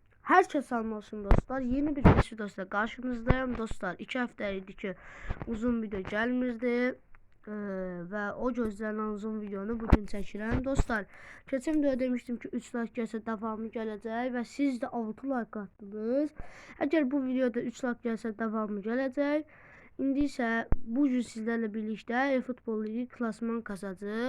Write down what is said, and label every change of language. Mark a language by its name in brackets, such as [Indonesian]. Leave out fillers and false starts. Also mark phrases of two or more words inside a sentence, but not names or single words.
[Turkish] Herkes selam olsun dostlar. Yeni bir videoda karşınızdayım dostlar. 2 haftaydı ki uzun video gelmirdi. [Azerbaijani] Və o gözlenen uzun videonu bugün çəkirəm dostlar. Keçən videoda demiştim ki 3 like gəlsə davamı gələcək və siz də 6 like atdınız. Əgər bu videoda 3 like gəlsə davamı gələcək. İndi isə bu gün sizlərlə birlikdə eFootball Ligi klasman kazacağıq.